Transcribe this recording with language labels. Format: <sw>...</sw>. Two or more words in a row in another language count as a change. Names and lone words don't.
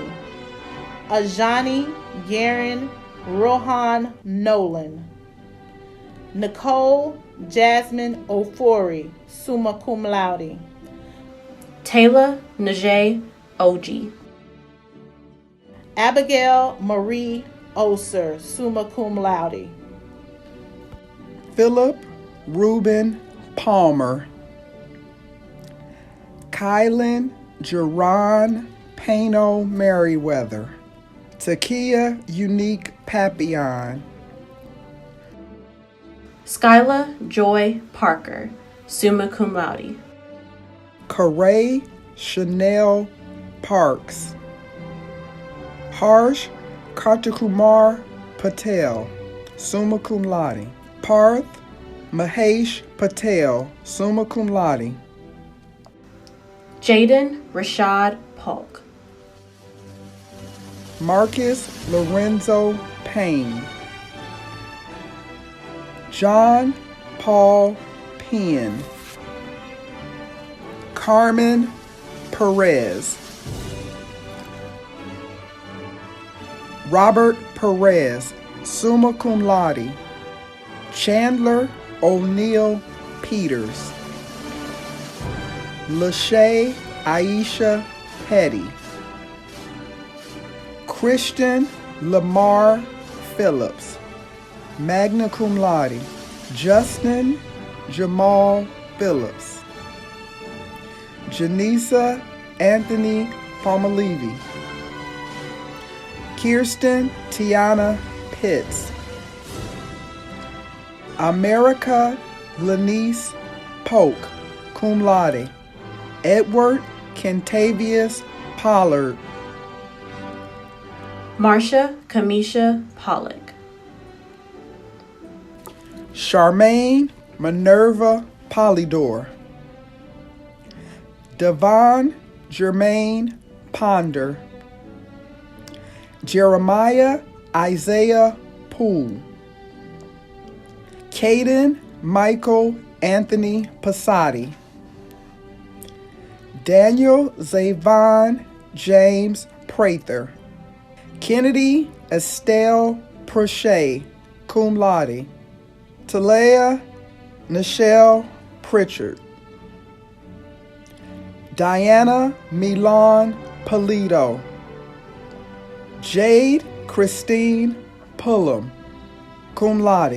<en>Ajani Garen Rohan Nolan. Nicole Jasmine Ofori,</en> <la>summa cum laude.</la> <en>Taylor Najee Oji. Abigail Marie Oser,</en> <la>summa cum laude.</la> <en>Philip Reuben Palmer. Kylan Jerron Pano Merriweather. Takia Unique Papillon. Skyla Joy Parker,</en> <la>summa cum laude.</la> <en>Karay Chanel Parks. Harsh Kartakumar Patel,</en> <la>summa cum laude.</la> <en>Parth Mahesh Patel,</en> <la>summa cum laude.</la> <en>Jaden Rashad Polk. Marcus Lorenzo Payne. John Paul Penn. Carmen Perez. Robert Perez,</en> <la>summa cum laude.</la> <en>Chandler O'Neill Peters. Lachey Aisha Petty. Christian Lamar Phillips,</en> <la>magna cum laude.</la> <en>Justin Jamal Phillips. Janisa Anthony Palmolive. Kirsten Tiana Pitts. America Lanice Polk,</en> <la>cum laude.</la> <en>Edward Kentavious Pollard. Marcia Kamisha Pollock. Charmaine Minerva Polydor. Devon Germain Ponder. Jeremiah Isaiah Poole. Caden Michael Anthony Passati. Daniel Zavon James Prather. Kennedy Estelle Prochet,</en> <la>cum laude.</la> <en>Talea Nichelle Pritchard. Diana Milan Polito. Jade Christine Pullum,</en> <la>cum laude.</la>